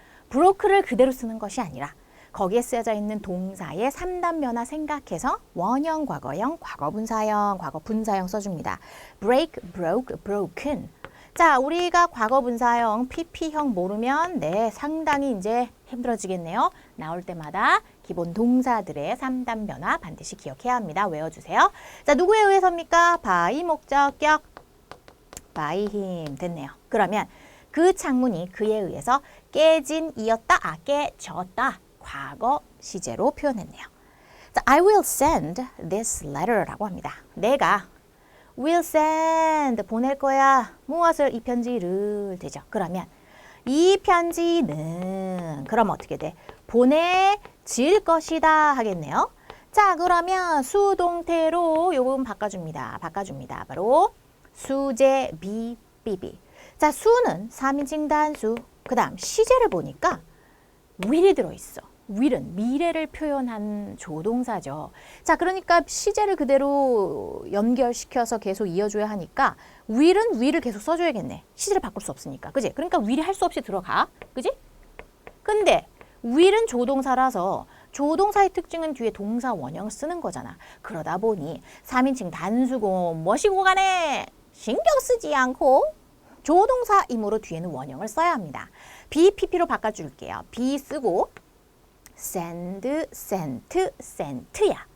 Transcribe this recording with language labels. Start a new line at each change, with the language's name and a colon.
Korean: broke를 그대로 쓰는 것이 아니라 거기에 쓰여져 있는 동사의 3단 변화 생각해서 원형, 과거형, 과거분사형, 과거분사형 써줍니다.
English: break, broke, broken.
Korean: 자, 우리가 과거분사형, PP형 모르면 네, 상당히 이제 힘들어지겠네요. 나올 때마다 기본 동사들의 3단 변화 반드시 기억해야 합니다. 외워주세요. 자, 누구에 의해서입니까? by 목적격, by him 됐네요. 그러면 그 창문이 그에 의해서 깨진 이었다, 깨졌다. 과거 시제로 표현했네요. 자,
English: I will send this letter
Korean: 라고 합니다. 내가 will send 보낼 거야. 무엇을? 이 편지를 되죠. 그러면 이 편지는 그럼 어떻게 돼? 보내질 것이다 하겠네요. 자, 그러면 수동태로 요금 바꿔줍니다. 바로 수제 be, 자, 수는 3인칭 단수. 그 다음 시제를 보니까 will이 들어있어. will은 미래를 표현한 조동사죠. 자, 그러니까 시제를 그대로 연결시켜서 계속 이어줘야 하니까 will은 will을 계속 써줘야겠네. 시제를 바꿀 수 없으니까. 그지? 그러니까 will이 할 수 없이 들어가. 그지? 근데 will은 조동사라서 조동사의 특징은 뒤에 동사 원형을 쓰는 거잖아. 그러다 보니 3인칭 단수고 뭐시고 간에 신경 쓰지 않고 조동사이므로 뒤에는 원형을 써야 합니다. BPP로 바꿔줄게요. be 쓰고
English: send, sent, sent
Korean: 야.